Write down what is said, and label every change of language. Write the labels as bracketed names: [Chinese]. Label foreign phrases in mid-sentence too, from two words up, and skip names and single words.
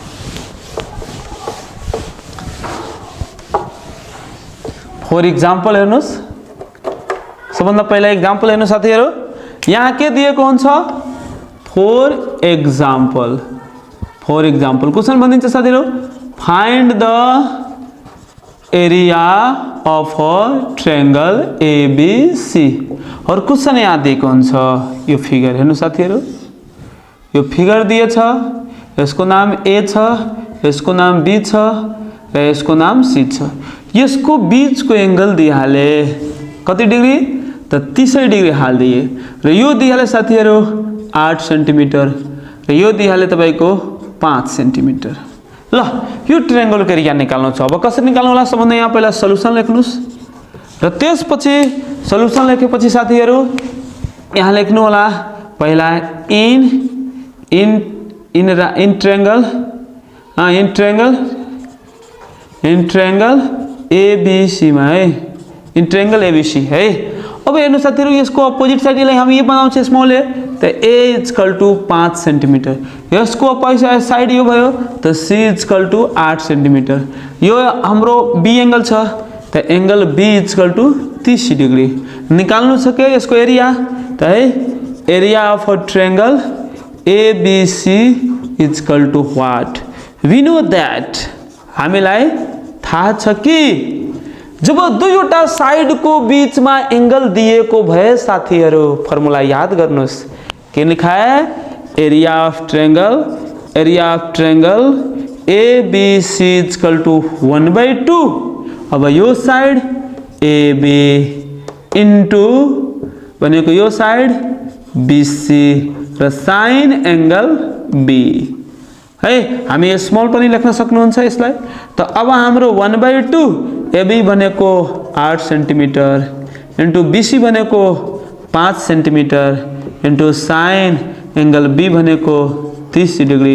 [English] for example [Nepali] हेर्नुस्, सबभन्दा पहिला एक्जाम्पल हेर्नु साथीहरु, यहाँ के दिएको हुन्छ, [English] for example. for example question [Nepali] भनिन्छ साथीहरु, [English] find the area of a triangle ABC [Nepali] और क्वेशन यहाँ दिएको हुन्छ। यो फिगर हेर्नु साथीहरु, यो फिगर दिएछ, यसको नाम A छ, यसको नाम B छ र यसको नाम C छ। यसको बीचको एंगल दिइहाले कति डिग्री त 30 डिग्री हाल्दिए र यो दिइहाले साथीहरु 8 सेन्टिमिटर र यो दिइहाले तपाईको 5 सेन्टिमिटर। ल यो ट्रायंगलको एरिया निकाल्नु छ। अब कसरी निकाल्नु होला, सबभन्दा यहाँ पहिला सल्युसन लेख्नुस् र त्यसपछि सल्युसन लेखेपछि साथीहरु यहाँ लेख्नु होला पहिला [English] in triangle ABC [Nepali] मा है, [English] in triangle ABC [Nepali] है। अब हेर्नु साथीहरु यसको अपोजिट साइडलाई हामी यो बनाउँछ [English] small a [Nepali] त [English] A equal to 5 centimeter, [Nepali] यसको अपोजिट साइड यो भयो त [English] C equal to 8 centimeter. [Nepali] यो हाम्रो B एंगल छ त [English] angle B equal to 30 degree [Nepali] निकाल्नु छ के यसको एरिया त है, [English] area of a triangle ABC equal to what, we know that, [Nepali] हामीलाई थाहा छ कि जब दुईवटा साइड को बीच में एंगल दिएको भए साथीहरु फर्मुला याद गर्नुस्, [Hindi] के लेखा है, [English] area of triangle ABC equal to 1/2. [Nepali] अब यो [English] side AB into [Nepali] भनेको यो [English] side BC [Nepali] र [English] sine angle B [Nepali] है। हामी स्मॉल पनि लेख्न सक्नुहुन्छ यसलाई। त अब हाम्रो 1/2 AB भनेको [English] 8 centimeter into BC [Nepali] भनेको [English] 5 centimeter into sine angle B [Nepali] भनेको 30 डिग्री।